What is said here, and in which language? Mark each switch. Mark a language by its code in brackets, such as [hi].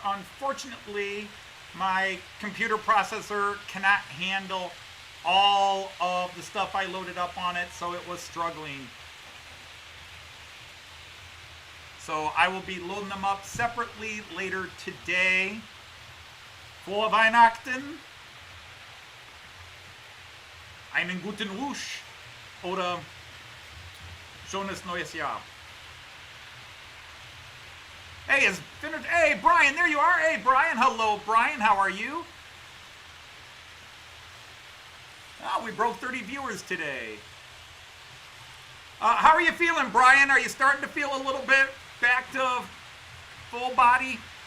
[en] Unfortunately, my computer processor cannot handle all of the stuff I loaded up on it, so it was struggling. So I will be loading them up separately later today. [de] Frohe Weihnachten, einen guten Rutsch oder schönes neues Jahr. [en] Hey, hey, Brian, there you are. Hey, Brian. Hello, Brian. How are you? Oh, we broke 30 viewers today. How are you feeling, Brian? Are you starting to feel a little bit back to full body?